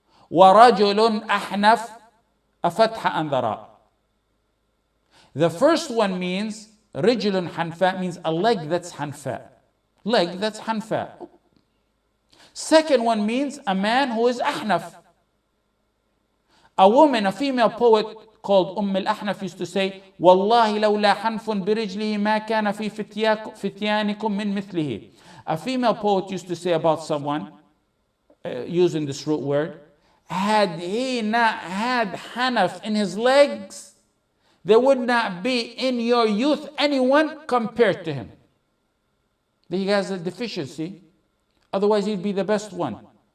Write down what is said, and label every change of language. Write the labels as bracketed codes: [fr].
[ar] ورجل أحنف [en] a fatha on the ra. The first one means [ar] رجل حنفاء [en] means a leg that's حنفاء. Leg that's حنفاء. Second one means a man who is أحنف. A woman, a female poet called الأحنف used to say [ar] والله لولا حنف برجله ما كان في فتيانكم من مثله. [en] A female poet used to say about someone using this root word, had he not had hanaf in his legs, there would not be in your youth anyone compared to him. He has a deficiency, otherwise he'd be the best one.